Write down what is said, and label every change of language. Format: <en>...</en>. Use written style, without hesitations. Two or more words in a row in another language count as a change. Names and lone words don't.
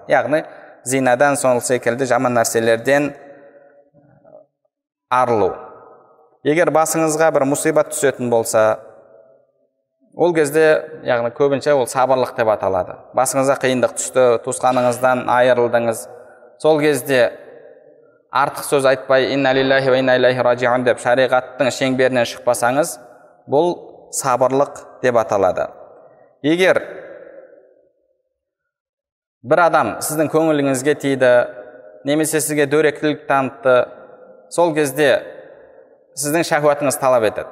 <kk>Яғни зинадан, сол секілді жаман нәрселерден арылу. Егер басыңызға бір мұсибат түсетін болса, ол кезде, яғни көбінше ол сабырлық деп аталады. Басыңызға қиындық түсті, туысқаныңыздан айырылдыңыз. Сол кезде артық сөз айтпай,</kk> <ar>إنا لله وإنا إليه راجعون</ar> <kk>деп шариғаттың шеңберінен шықпасаңыз, бұл сабырлық деп аталады. Егер бір адам сіздің көңіліңізге тиді, немесе сізге дөрекілік танытты, сол кезде сіздің шахуатыңыз талап етеді.</kk>